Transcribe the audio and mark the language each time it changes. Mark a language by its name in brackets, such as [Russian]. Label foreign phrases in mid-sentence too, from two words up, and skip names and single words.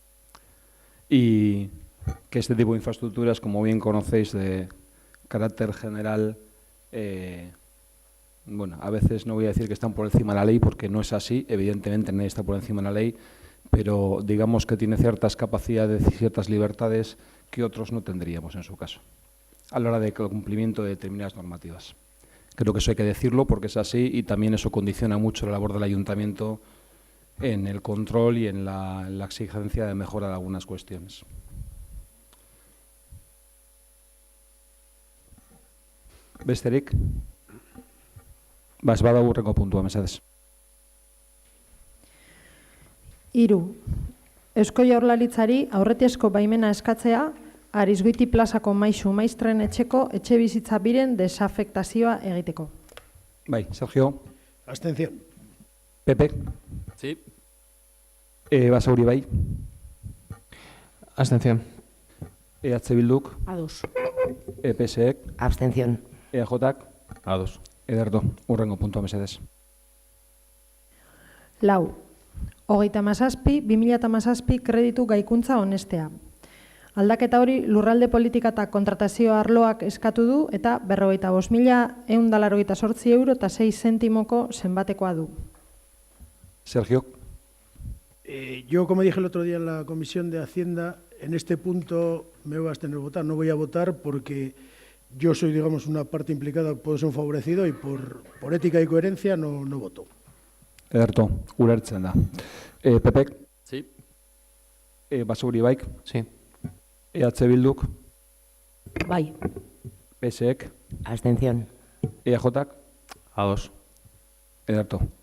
[Spanish] Y que este tipo de infraestructuras, como bien conocéis, de carácter general, bueno, a veces no voy a decir que están por encima de la ley, porque no es así, evidentemente nadie está por encima de la ley, pero digamos que tiene ciertas capacidades y ciertas libertades que otros no tendríamos en su caso, a la hora del cumplimiento de determinadas normativas. Creo que eso hay que decirlo porque es así y también eso condiciona mucho la labor del ayuntamiento en el control y en la exigencia de mejora de algunas cuestiones. [Basque] Besterik? Bada hurrengo puntua, mesedez. 3. Eusko Jaurlaritzari aurretiazko baimena eskatzea Arizgoiti plazako maisu maistren etxeko etxe bizitza biren desafektazioa egiteko. Bai, Sergio. [Spanish] Abstención. Pepe. Sí. [Basque] Basauri bai. [Spanish] Abstención. [Basque] EH Bilduk. A2. PSek. [Spanish] Abstención. [Basque] EJak. A2. Ederto, hurrengo puntua mesedez. 4. 2017 kreditu gaikuntza onestea. Aldaketa hori lurralde politika eta kontratazio arloak eskatu du eta 55.198 euro eta 6 zentimoko zenbatekoa du. Sergio. [Spanish] Yo, como dije el otro día en la Comisión de Hacienda, en este punto me voy a abstener de votar. No voy a votar porque yo soy, digamos, una parte implicada, puedo ser un favorecido y por ética y coherencia no voto. [Basque] Ederto, ulertzen da. Pepek, [Spanish] Sí. [Basque] Basauri baik, [Spanish] Sí. [Basque] EH Bilduk, Bai. PSek, [Spanish] Abstención. [Basque] EAJak, Ados. ederto.